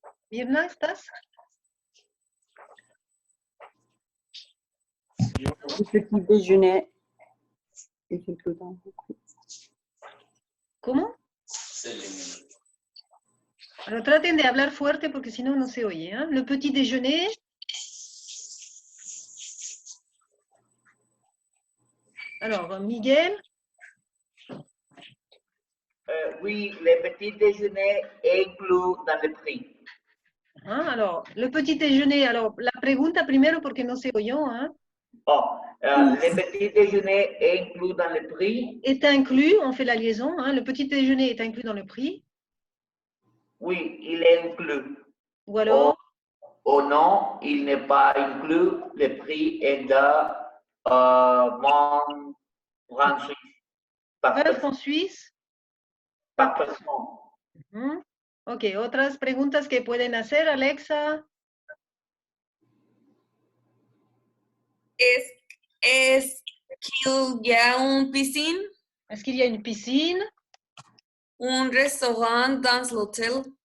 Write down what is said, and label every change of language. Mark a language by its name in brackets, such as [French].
[Spanish] Myrna, ¿estás? [French] Le petit déjeuner est inclus dans le prix. [Spanish] ¿Cómo? Alors, traten de hablar fuerte porque si no, no se oye. [French] ¿Eh? Le petit déjeuner. Alors, Miguel. Oui, le petit déjeuner est inclus dans le prix. Ah, alors, le petit déjeuner. [Spanish] Alors, la pregunta primero porque no se oyó. ¿Eh? [French] Oh, le petit déjeuner est inclus dans le prix. Est inclus, on fait la liaison. Hein? Le petit déjeuner est inclus dans le prix. Oui, il est inclus. Ou alors? Oh non, il n'est pas inclus. Le prix est de mon franc suisse. 20 francs suisses. Par personne. [Spanish] Ok, otras preguntas que pueden hacer, Alexa. [French] Est-ce qu'il y a une piscine? Est-ce qu'il y a une piscine? Un restaurant dans l'hôtel?